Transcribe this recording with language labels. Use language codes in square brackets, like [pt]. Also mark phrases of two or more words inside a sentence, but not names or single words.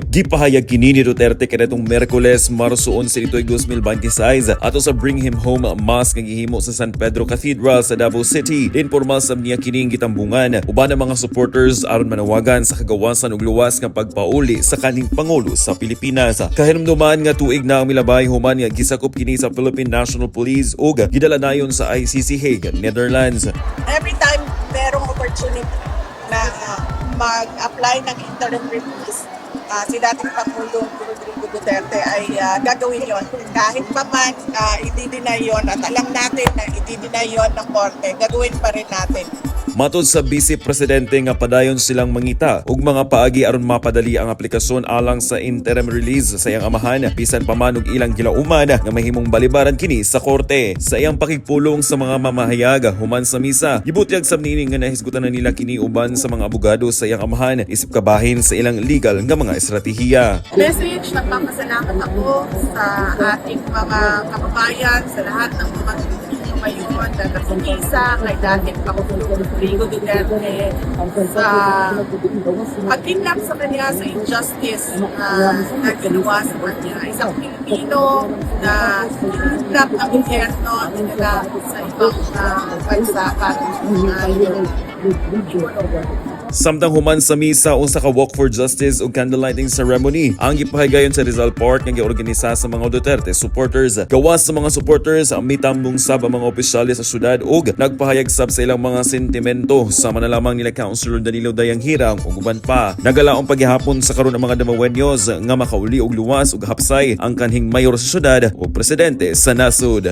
[ceb] Gipahayag kini ni Duterte kadtong Miyerkules, Marso 11 nito'y 2026 ato sa Bring Him Home Mass nga gihimo sa San Pedro Cathedral sa Davao City. Informal sab niya kining gitambungan uban ang mga supporters aron manawagan sa kagawasan og luwas nga pagpauli sa kaning Pangulo sa Pilipinas. Kahinumduman nga tuig na ang milabay human nga gisakop kini sa [en] Philippine National Police [ceb] ug gidala nayon sa ICC Hague, Netherlands. [tl] Every time merong opportunity na mag-apply ng [en] interim release, [tl] si dating Pangulong Rodrigo Duterte ay gagawin yon. Kahit pa man i-deny yon at alam natin na i-deny yon ng korte, gagawin pa rin natin. [ceb] Matod sa Vice Presidente nga padayon silang mangita ug mga paagi aron mapadali ang aplikasyon alang sa [en] interim release [ceb] sa iyang amahan bisan pa man og ilang gilauman nga mahimong balibaran kini sa korte. Sa iyang pakigpulong sa mga mamahayag human sa misa, gibutyag sab niini nga nahisgutan na nila kini uban sa mga abogado sa iyang amahan isip kabahin sa ilang legal nga mga estratehiya. [en] Message, [tl] nagpapasalamat ako sa ating mga kababayan, sa lahat ng mga Pilipino ngayon na nakikisa kay dating Pangulong Rodrigo Duterte sa pag-kidnap sa kanya sa injustice na ginawa sa kanya. Isang Pilipino na kidnap ang gobyerno nila sa ibang bansa para yung [ceb] Samtang human sa misa usa ka [en] walk for justice [ceb] ug [en] candlelighting ceremony [ceb] ang gipahigayon sa Rizal Park nga giorganisa sa mga Duterte supporters. Gawas sa mga supporters ang mitambong sab ang mga opisyales sa syudad ug nagpahayag sab sa ilang mga sentimento sama na lamang nila Councilor Danilo Dayang Hirang ug uban pa. Nagalaong paghihapon sa karon ang mga Damawenyos nga makauli og luwas ug hapsay ang kanhing mayor sa syudad o presidente sa nasod.